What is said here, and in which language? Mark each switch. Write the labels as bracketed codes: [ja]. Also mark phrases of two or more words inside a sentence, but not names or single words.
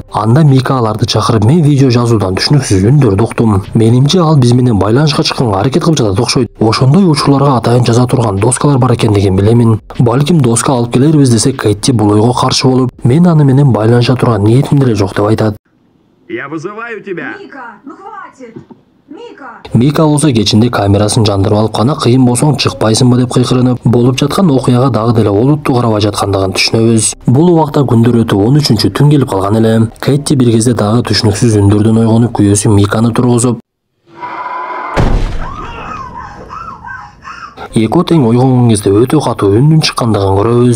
[ky] Анда Мика аларды чакырып, мен видео жазуудан түшүнүксүз үндөрдү уктум. Менимче ал биз менен байланышка чыкканга аракет кылып жатат окшойт. Ошондой учурларга атайын жаза турган доскалар бар экендигин билемин. Балким доска алып келербиз десе Кэти бул ойго каршы болуп, мен аны менен байланыша турган ниетим деле жок деп айтат. [ru] Я вызываю тебя! Мика, ну хватит! Мика! [ky] Мика болсо кечинде камерасын жандырып алып, кана кыйын болсоң чыкпайсыңбы деп кыйкырынып, болуп жаткан окуяга дагы деле олуттуу карабай жаткандыгын түшүнөбүз. Бул убакта күндөр өтүп 13-түн келип калган эле. Кэти бир кезде дагы түшүнүксүз үндөрдөн ойгонуп, күйөөсү Миканы тургузуп, Эко тең ойгонгон кезде өтө катуу үндүн чыккандыгын көрөбүз.